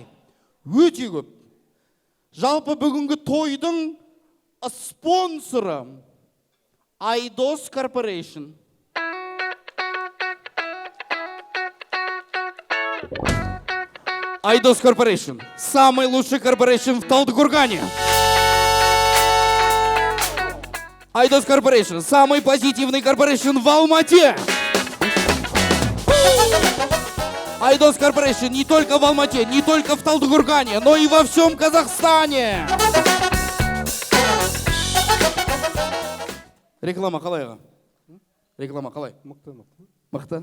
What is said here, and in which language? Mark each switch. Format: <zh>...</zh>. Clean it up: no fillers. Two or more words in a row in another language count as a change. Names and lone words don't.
<kk>Өте көп. Жалпы бүгінгі тойдың спонсоры Айдос Корпорейшн. Айдос Корпорейшн.</kk> <ru>Самый лучший корпорейшн в Талдыкургане. Айдос Корпорейшн. Самый позитивный корпорейшн в Алмате. Айдос Корпорейшн не только в Алмате, не только в Талдыкургане, но и во всем Казахстане.</ru> <kk>Реклама қалай? Реклама қалай? Мықты?</kk>